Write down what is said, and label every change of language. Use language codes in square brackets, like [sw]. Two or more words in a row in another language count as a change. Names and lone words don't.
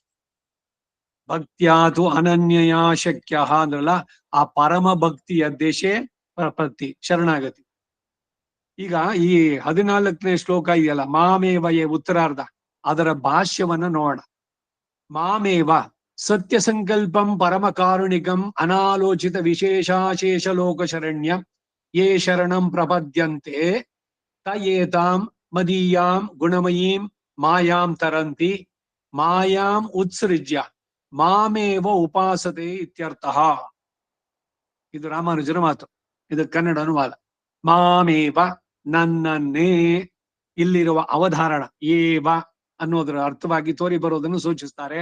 [sa] ಭಕ್ತ್ಯಾತು ಅನನ್ಯಯ ಶಕ್ಯ [kn] ಅಂದ್ರಲ್ಲ, ಆ ಪರಮ ಭಕ್ತಿಯ ದೇಶೆ ಪ್ರಪತ್ತಿ ಶರಣಾಗತಿ. ಈಗ ಈ 14ನೇ ಶ್ಲೋಕ ಇದೆಯಲ್ಲ, ಮಾಮೇವಯೇ ಉತ್ತರಾರ್ಧ, ಅದರ ಭಾಷ್ಯವನ್ನ ನೋಡೋಣ. [sa] ಮಾಮೇವ ಸತ್ಯ ಸಂಕಲ್ಪಂ ಪರಮ ಕಾರುಣಿಕಂ ಅನಾಲೋಚಿತ ವಿಶೇಷಾಶೇಷ ಲೋಕ ಶರಣ್ಯಂ ಯೇ ಶರಣಂ ಪ್ರಪದ್ಯಂತೆ ತಯೇತಾಂ ಮದೀಯಾಂ ಗುಣಮಯೀಂ ಮಾಯಾಂ ತರಂತಿ ಮಾಯಾಂ ಉತ್ಸೃಜ್ಯ ಮಾಮೇವ ಉಪಾಸತೆ ಇತ್ಯರ್ಥಃ. [kn] ಇದು ರಾಮಾನುಜರ ಮಾತು, ಇದು ಕನ್ನಡ ಅನುವಾದ. ಮಾಮೇವ ನನ್ನನ್ನೇ, ಇಲ್ಲಿರುವ ಅವಧಾರಣ ಏವ ಅನ್ನೋದರ ಅರ್ಥವಾಗಿ ತೋರಿ ಬರೋದನ್ನು ಸೂಚಿಸ್ತಾರೆ.